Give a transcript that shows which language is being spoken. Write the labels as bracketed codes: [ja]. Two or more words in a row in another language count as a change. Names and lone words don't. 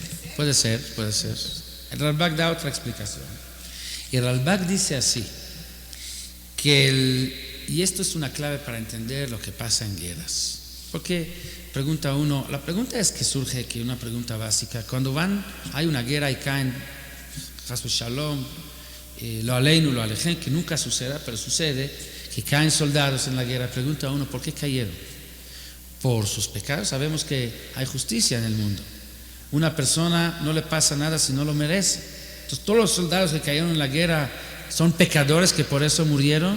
[es] El Ralbag da otra explicación. Y el Ralbag dice así, y esto es una clave para entender lo que pasa en guerras. Porque pregunta uno, la pregunta es que surge, que una pregunta básica, cuando hay una guerra y caen, [he] חס ושלום לא עלינו, [es] lo alejen, que nunca suceda, pero sucede, que caen soldados en la guerra, pregunta uno, ¿por qué cayeron? Por sus pecados. Sabemos que hay justicia en el mundo. Una persona no le pasa nada si no lo merece. Entonces, todos los soldados que cayeron en la guerra son pecadores que por eso murieron.